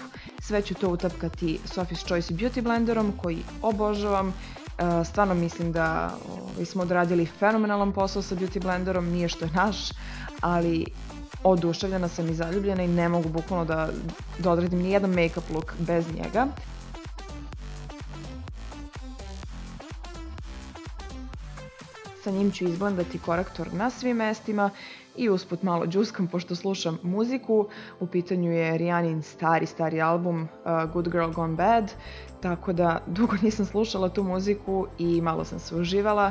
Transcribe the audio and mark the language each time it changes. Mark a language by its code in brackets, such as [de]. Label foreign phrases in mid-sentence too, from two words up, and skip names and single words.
[sr] Sve ću to utapkati Sophie's Choice Beauty Blenderom koji obožavam. Stvarno mislim da smo odradili fenomenalan posao sa Beauty Blenderom, nije što je naš, ali oduševljena sam i zaljubljena i ne mogu bukvalno da odradim ni jedan [en] make-up look [sr] bez njega. Sa njim ću izblendati korektor na svim mestima i usput malo džuskam pošto slušam muziku. U pitanju je Rihannin stari album Good Girl Gone Bad, tako da dugo nisam slušala tu muziku i malo sam se uživala.